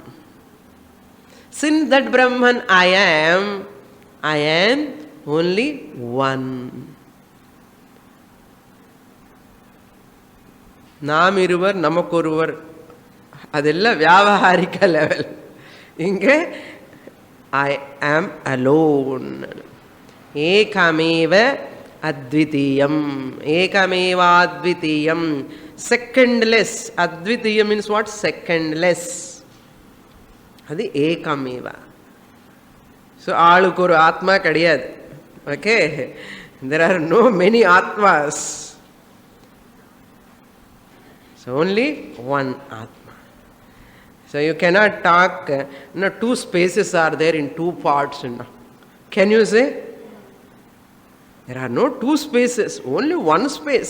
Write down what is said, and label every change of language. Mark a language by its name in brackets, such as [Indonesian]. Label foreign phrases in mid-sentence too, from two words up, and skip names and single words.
[English] Since that Brahman I am only one. [Tamil] நாமிருவர், நமக்கொருவர், அதெல்லா வியவஹாரிக level. [English] Inge I am alone. [Sanskrit] ఏకమేవ అద్వితీయం. ఏకమేవాద్వితీయం, సెకండ్లెస్. [English] అద్వితీయం means what? secondless. [Tamil] அது ஏகமேவா. ஸோ ஆளுக்கு ஒரு ஆத்மா கிடையாது. [English] ஓகே, there are no many atmas. So only one atma. So you cannot talk, two spaces are there in two parts. Can you say? There are no two spaces, only one space.